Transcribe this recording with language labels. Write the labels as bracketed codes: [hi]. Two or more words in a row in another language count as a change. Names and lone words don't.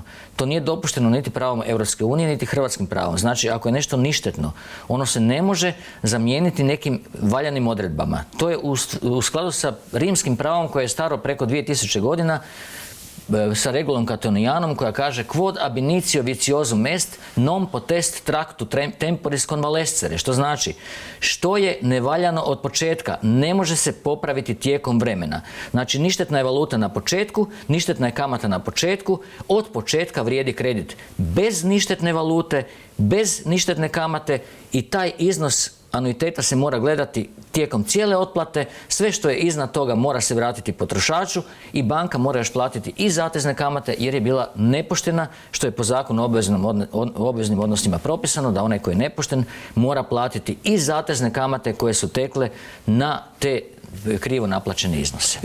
[hr] To nije dopušteno niti pravom Europske unije, niti hrvatskim pravom. Znači, ako je nešto ništetno, ono se ne može zamijeniti nekim valjanim odredbama. To je u skladu sa rimskim pravom koje je staro preko 2000 godina, sa regulom Catonianom koja kaže [la] quod ab initio vitiosum est non potest tractu temporis convalescere, [hr] što znači što je nevaljano od početka ne može se popraviti tijekom vremena. Znači, ništetna je valuta na početku, ništetna je kamata na početku, od početka vrijedi kredit bez ništetne valute, bez ništetne kamate i taj iznos anuiteta se mora gledati tijekom cijele otplate, sve što je iznad toga mora se vratiti potrošaču i banka mora još platiti i zatezne kamate jer je bila nepoštena, što je po zakonu o obveznim odnosima propisano, da onaj koji je nepošten mora platiti i zatezne kamate koje su tekle na te krivo naplaćene iznose.